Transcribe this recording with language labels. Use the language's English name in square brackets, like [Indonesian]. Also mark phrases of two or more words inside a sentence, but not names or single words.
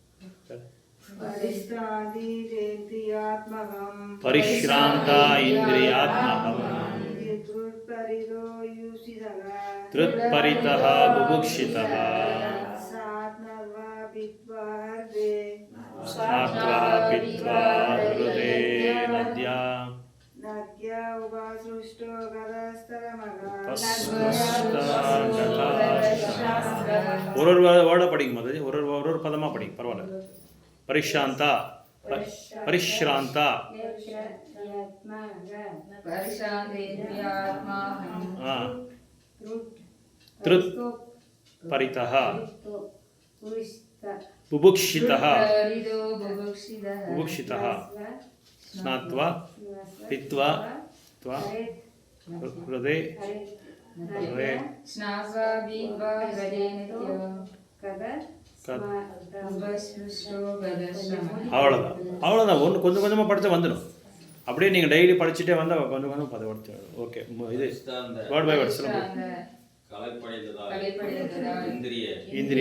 [Sanskrit] परिश्रान्ता इन्द्रियात्महम् तृत्परितः बुभुक्षितः स्नात्वा पीत्वा हृदये नद्या [Tamil] ஒரு வேர்டா படிங்க மாதாஜி, ஒரு பதமா படிங்க பரவாயில்ல. [Sanskrit] परिश्रान्ता परिश्रान्ता तृत्परितः बुभुक्षितः स्नात्वा पीत्वा हृदये [Tamil] அவ்வளோதான் அவ்வளோதான். ஒன்று கொஞ்சம் கொஞ்சமாக படித்தா வந்துடும். அப்படியே நீங்கள் டெய்லி படிச்சுட்டே வந்தால் கொஞ்சம் கொஞ்சம் பதப்படுத்து. ஓகே, இது [English] word by word [Tamil] சொல்லுங்கள். இந்திரிய